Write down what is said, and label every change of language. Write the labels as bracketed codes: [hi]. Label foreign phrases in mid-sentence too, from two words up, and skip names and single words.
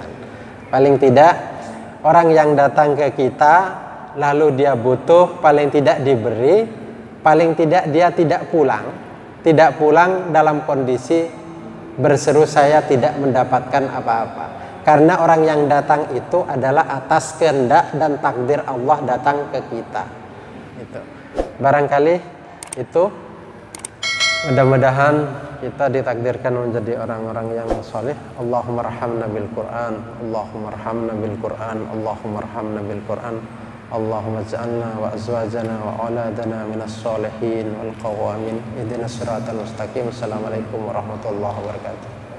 [id] Paling tidak orang yang datang ke kita lalu dia butuh, paling tidak diberi, paling tidak dia tidak pulang dalam kondisi berseru saya tidak mendapatkan apa-apa. Karena orang yang datang itu adalah atas kehendak dan takdir Allah datang ke kita. Itu. Barangkali itu, mudah-mudahan kita ditakdirkan menjadi orang-orang yang soleh. [ar] اللهم ارحمنا بالقرآن اللهم ارحمنا بالقرآن اللهم ارحمنا بالقرآن اللهم اجعلنا وأزواجنا وأولادنا من الصالحين والقوامين اهدنا الصراط المستقيم. السلام عليكم ورحمة الله وبركاته.